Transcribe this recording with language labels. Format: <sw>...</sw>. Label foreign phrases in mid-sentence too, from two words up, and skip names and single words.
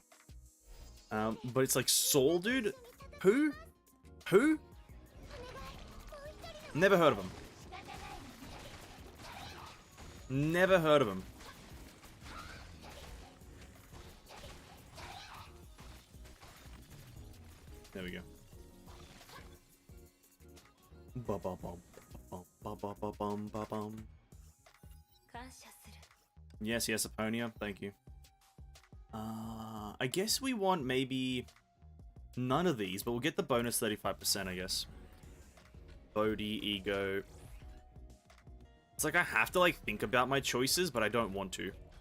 <en>But it's like Saul, dude? Who? Who? Never heard of him. Never heard of him. There we go. Ba-ba-bum, ba-ba-ba-bum, ba-bum. Yes, yes, Aponia. Thank you. I guess we want maybe none of these, but we'll get the bonus 35%, I guess. Bodhi, ego. It's like I have to, like, think about my choices, but I don't want to.</en>